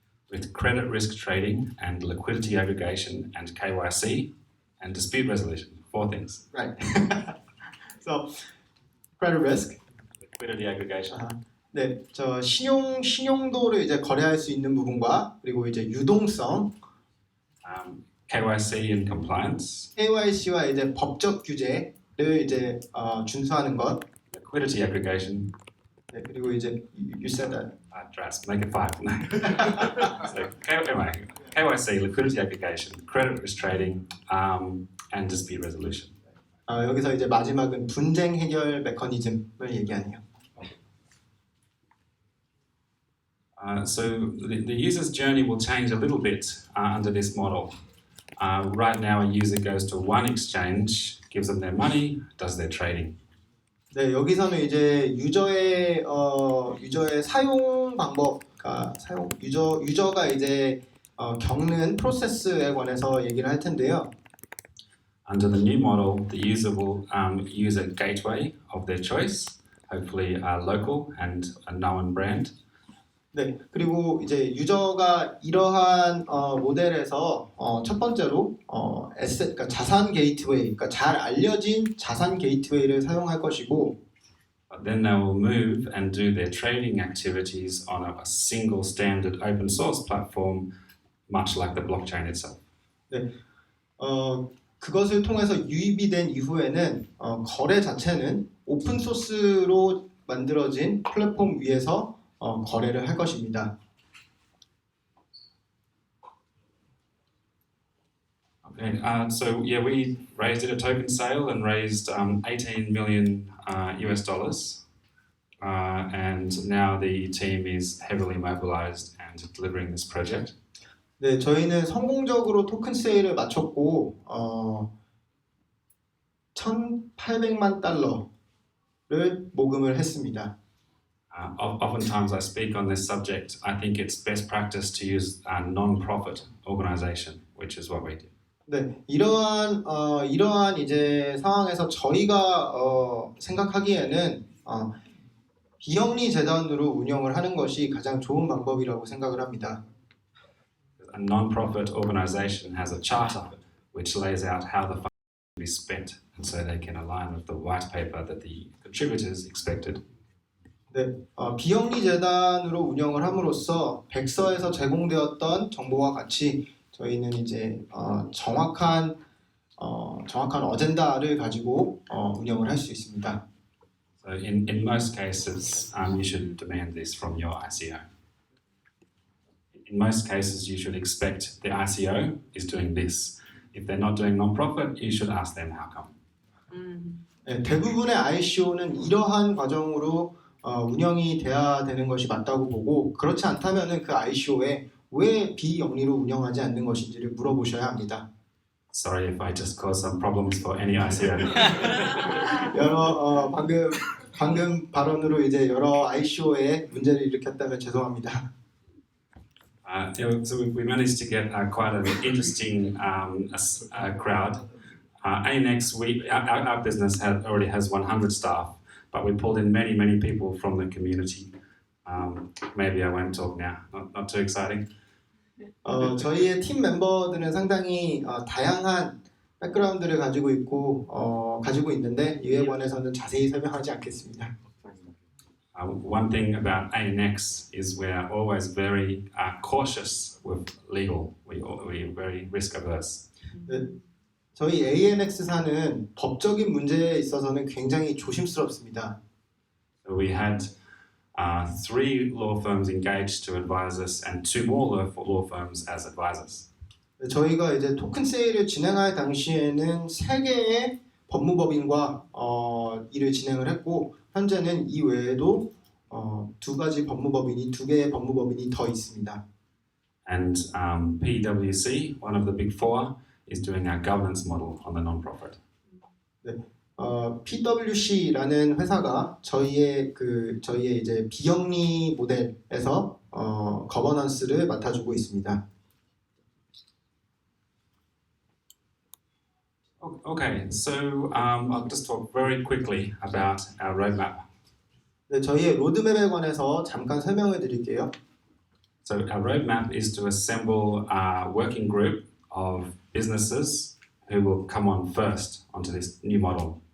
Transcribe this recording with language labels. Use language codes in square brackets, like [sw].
[en] With credit risk trading and liquidity aggregation and KYC and dispute resolution, 4 things. Right. So, credit risk. Liquidity aggregation. [ko] 네, 저 신용도를 이제 거래할 수 있는 부분과 그리고 이제 유동성. [en] KYC and compliance. [ko] KYC와 이제 법적 규제를 이제 준수하는 것. [en] Liquidity aggregation. [ko] 네, 그리고 이제 [en] you said that. Let's make it 5. So KYC, liquidity aggregation, credit risk trading, and dispute resolution. [ko] 여기서 이제 마지막은 분쟁 해결 메커니즘을 얘기하네요. [en] So the user's journey will change a little bit under this model. Right now, a user goes to one exchange, gives them their money, does their trading. [ko] 네, 여기서는 이제 유저의 사용 방법과 유저가 이제 겪는 프로세스에 관해서 얘기를 할 텐데요. [en] Under the new model, the user will use a gateway of their choice, hopefully local and a known brand. [ko] 네, 그리고 이제 유저가 이러한 모델에서 첫 번째로 그러니까 자산 게이트웨이, 그러니까 잘 알려진 자산 게이트웨이를 사용할 것이고, [en] Then they will move and do their trading activities on a single standard open source platform, much like the blockchain itself. [ko] 네, 그것을 통해서 유입이 된 이후에는 거래 자체는 오픈 소스로 만들어진 플랫폼 위에서 거래를 할 것입니다. [en] Okay, so yeah, we raised it a token sale and raised $18 million US dollars, and now the team is heavily mobilized and delivering this project. [ko] 네, 저희는 성공적으로 토큰 세일을 마쳤고 1,800만 달러 모금을 했습니다. [en] Oftentimes I speak on this subject. I think it's best practice to use a non-profit organization, which is what we do. [ko] 네, 이러한 이제 상황에서 저희가 생각하기에는 비영리 재단으로 운영을 하는 것이 가장 좋은 방법이라고 생각을 합니다. [en] A non-profit organization has a charter which lays out how the funds will be spent, and so they can align with the white paper that the contributors expected. [ko] 네, 비영리 재단으로 운영을 함으로써 백서에서 제공되었던 정보와 같이 저희는 이제 정확한 어젠다를 가지고 운영을 할 수 있습니다. [en] So in most cases, you should demand this from your ICO. In most cases, you should expect the ICO is doing this. If they're not doing non-profit, you should ask them how come. [ko] 네, 대부분의 ICO는 이러한 과정으로 운영이 돼야 되는 것이 맞다고 보고 그렇지 않다면은 그 ICO에 왜 비영리로 운영하지 않는 것인지를 물어보셔야 합니다. [en] Sorry if I just caused some problems for any ICO. [ko] 방금 발언으로 이제 여러 ICO에 문제를 일으켰다면 죄송합니다. [en] So we managed to get quite an interesting crowd. ANX, our business already has 100 staff, but we pulled in many people from the community. Maybe I won't talk now. Not too exciting. [ko] 저희의 팀 멤버들은 상당히 다양한 백그라운드를 가지고 있는데 이에 관해서는 자세히 설명하지 않겠습니다. [en] One thing about ANX is we're always very cautious with legal. We're very risk averse. [ko] 네, 저희 ANX사는 법적인 문제에 있어서는 굉장히 조심스럽습니다. [en] So we had 3 law firms engaged to advise us, and 2 more law firms as advisors. [ko] 저희가 이제 토큰 세일을 진행할 당시에는 3개의 법무법인과 일을 진행을 했고 현재는 이 외에도 2개의 법무법인이 더 있습니다. [en] And PwC, one of the big 4, is doing our governance model on the non-profit. [ko] 네. PwC라는 회사가 저희의 이제 비영리 모델에서 거버넌스를 맡아주고 있습니다. [en] Okay, so I'll just talk very quickly about our roadmap. [ko] 네, 저희의 로드맵에 관해서 잠깐 설명을 드릴게요. [en] So our roadmap is to assemble a working group of businesses who will come on first onto this new model.